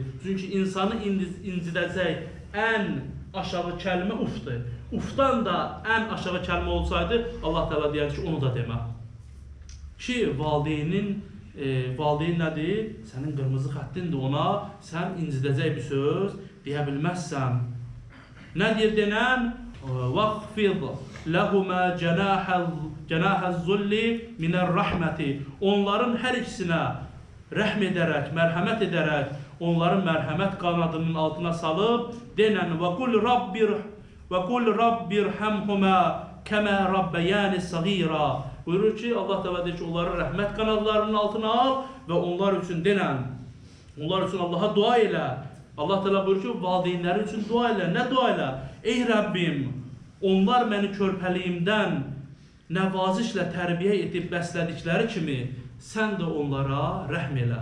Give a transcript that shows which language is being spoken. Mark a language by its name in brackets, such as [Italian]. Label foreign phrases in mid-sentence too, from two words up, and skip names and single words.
[Azerbaijani] Çünki insanı incidəcək ən aşağı kəlmə ufdur. Ufdan da ən aşağı kəlmə olsaydı, Allah Teala deyər ki, onu da demə. Ki, valideyn nədir? Sənin qırmızı xəttindir, ona sən incidəcək bir söz deyə bilməzsən. Nədir denən? [Arabic] وَغْفِضْ لَهُمَا جَنَاحَ الظُّلِّ مِنَ الرَّحْمَةِ [Azerbaijani] Onların hər ikisinə rəhm edərək, mərhəmət edərək, onların mərhəmət qanadının altına salıb, denən [Arabic] وَقُلْ رَبِّ ارْحَمْهُمَا كَمَا رَبَّيَانِ صَغِيرًا [Azerbaijani] Buyurur ki, Allah Teala deyir ki, onları rəhmət qanadlarının altına al və onlar üçün denən, onlar üçün Allaha dua elə. Allah Teala buyurur ki, valideynləri üçün dua elə. Nə dua elə? Ey Rəbbim, onlar məni körpəliyimdən nəvazişlə tərbiyə edib bəslədikləri kimi, sən də onlara rəhm elə.